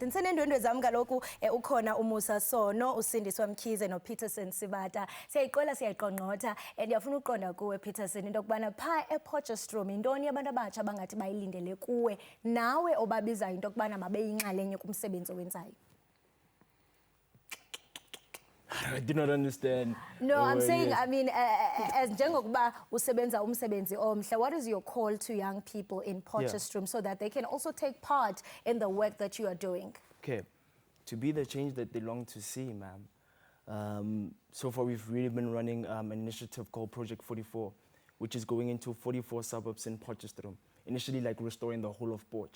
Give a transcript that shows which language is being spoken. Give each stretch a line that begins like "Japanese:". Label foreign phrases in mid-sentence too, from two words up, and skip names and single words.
Xhosa: Nsenendwendwe zam kaloku ukhona uMusa Sono, uSindiswa Mkhize noPeterson Sibata. Siyayiqola siyayiqongqotha and ndiyafuna uqonda kuwe Peterson into yokubana pha ePotchefstroom yintoni abantu abatsha bangathi bayilindele kuwe nawe obabizayo into yokubana mabeyinxalenye kumsebenzi owenzayo?
English: I do not understand. No, I'm saying, I mean, as
Xhosa: njengokuba usebenza umsebenzi omhle,
English: what is your call to young people in Potchefstroom so that they can also take part in the work that you are doing? Okay, to be the change that they long to see, ma'am. So far, we've really been running an initiative called Project 44, which is going into 44 suburbs in Potchefstroom, initially like restoring the whole of Potch.